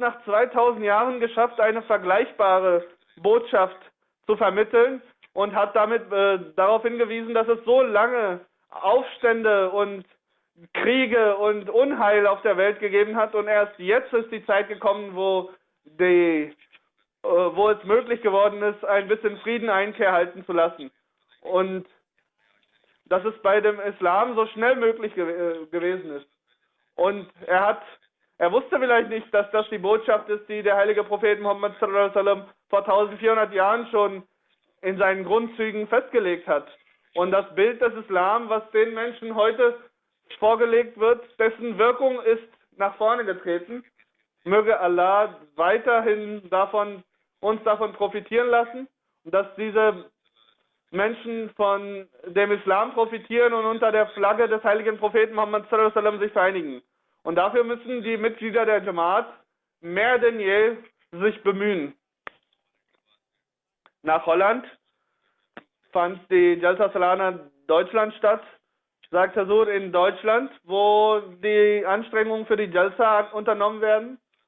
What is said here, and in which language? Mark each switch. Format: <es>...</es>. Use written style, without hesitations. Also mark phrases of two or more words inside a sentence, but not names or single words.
<de>nach 2000 Jahren geschafft, eine vergleichbare Botschaft zu vermitteln, und hat damit darauf hingewiesen, dass es so lange Aufstände und Kriege und Unheil auf der Welt gegeben hat, und erst jetzt ist die Zeit gekommen, wo es möglich geworden ist, ein bisschen Frieden Einkehr halten zu lassen. Und dass es bei dem Islam so schnell möglich gewesen ist. Und er wusste vielleicht nicht, dass das die Botschaft ist, die der heilige Prophet Muhammad</de> <ar>صلى الله عليه وسلم</ar> <de>vor 1400 Jahren schon in seinen Grundzügen festgelegt hat. Und das Bild des Islam, was den Menschen heute vorgelegt wird, dessen Wirkung ist nach vorne getreten. Möge Allah weiterhin uns davon profitieren lassen, dass diese Menschen von dem Islam profitieren und unter der Flagge des heiligen Propheten Muhammad</de> <ar>صلى الله عليه وسلم</ar> <de>sich vereinigen. Und dafür müssen die Mitglieder der Jamaat mehr denn je sich bemühen. Nach Holland fand die Jalsa Salana Deutschland statt, sagt Hazur, in Deutschland, wo die Anstrengungen für die Jalsa unternommen werden.</de>